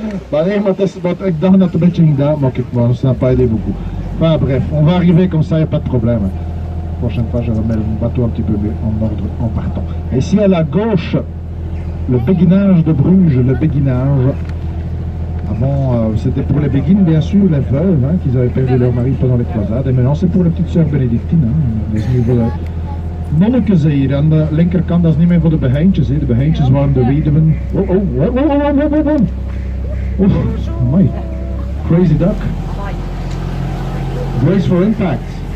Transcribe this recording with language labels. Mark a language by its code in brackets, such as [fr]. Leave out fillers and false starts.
[nl] Bah nee, maar ik dacht dat het een beetje ging daar, maar [fr] on s'en a pas aidé beaucoup. Enfin bref, on va arriver comme ça, il n'y a pas de problème. Prochaine fois, je remets le bateau un petit peu en ordre en partant. Et ici à la gauche, le béguinage de Bruges, le béguinage. Avant, c'était pour les béguines, bien sûr, les veuves, hein, qui avaient perdu leur mari pendant les croisades. Et maintenant, c'est pour les petites sœurs bénédictines. Hein. [nl] Dat is nu voor de nonnekes hier. Aan de linkerkant, dat is niet meer voor de beheintjes. Hè. De beheintjes waren de weduwen. [en] Oh, oh, oh, oh, oh, oh, oh, oh. Oh, my. Crazy duck. Brace for impact.